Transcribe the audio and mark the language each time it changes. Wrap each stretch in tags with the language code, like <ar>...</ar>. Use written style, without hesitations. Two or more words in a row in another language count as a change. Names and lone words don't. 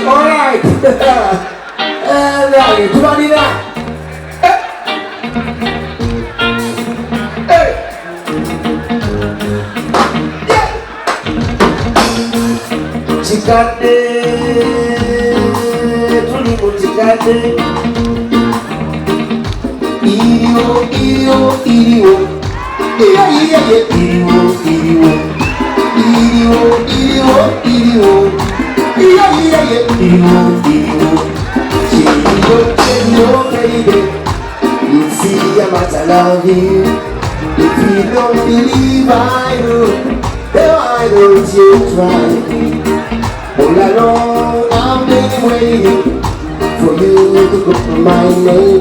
<en>Alright. Alright, Tumanina. Hey.</en> <lg>Chikate. Tulimu chikate. Iyo. Iya. Iyo.</lg> <en>Sherio, baby. You see how much I love you. If you don't believe I do, then why don't you try me? All along I've been waiting for you to call my name.</en>